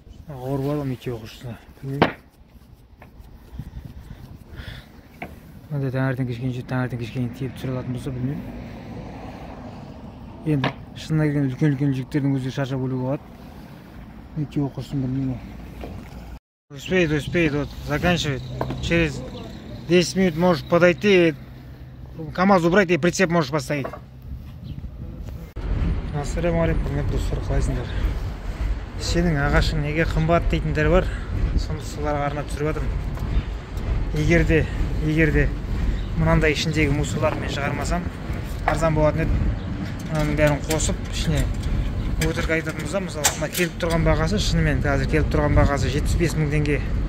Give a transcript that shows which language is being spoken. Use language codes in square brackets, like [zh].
[kk] Ауыр бар ғой мектеп оқушысына. Мындай таңертең кешкенше тиіп түсіре алатын болса, білмеймін. Енді шынына келген үлкен жүктердің өзі шаршап өлуге болады. Мектеп оқушысын білмеймін. [ru] Успеет, вот, заканчивает. Через 10 минут можешь подойти, КамАЗ убрать и прицеп можешь поставить. [kk] Ассалаумағалейкум, құрметті достар, қалайсыңдар? Сенің ағашың неге қымбат дейтіндер бар. Соларға арнап түсіріп жатырмын. Егер де мынандай ішіндегі мусорларды мен шығармасам, арзан болатын еді. Мынаның бәрін қосып, ішіне өтірік айтатын болсам, мысалы, мына келіп тұрған бағасы, шынымен қазір келіп тұрған бағасы 75 мың теңге.